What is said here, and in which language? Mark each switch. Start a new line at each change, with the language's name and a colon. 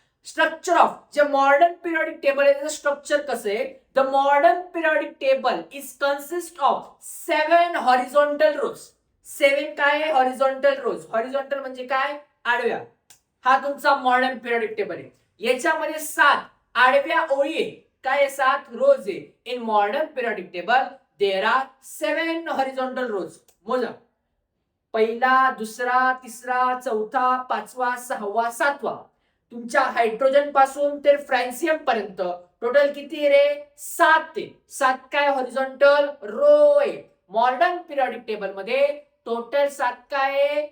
Marathi: Structure of जे modern periodic table आहे त्याचं स्ट्रक्चर कसं आहे?
English: The modern periodic table is consist of 7 horizontal rows.
Marathi: 7 काय आहे?
English: Horizontal rows.
Marathi: हॉरिझॉन्टल म्हणजे काय? आडव्या. हा तुमचा मॉडर्न पिरियॉडिक टेबल आहे. याच्यामध्ये 7 आडव्या ओळी आहे. काय? 7 रोज आहे.
English: In modern periodic table there are 7 horizontal rows.
Marathi: मोजा. पहिला, दुसरा, तिसरा, चौथा, पाचवा, सहावा, सातवा. तुमच्या हायड्रोजन पासून ते फ्रॅन्सियम पर्यंत टोटल किती रे? 7 आहे. 7 काय? हॉरिझॉन्टल रो आहे. मॉडर्न पिरियॉडिक टेबल मध्ये टोटल 7 काय?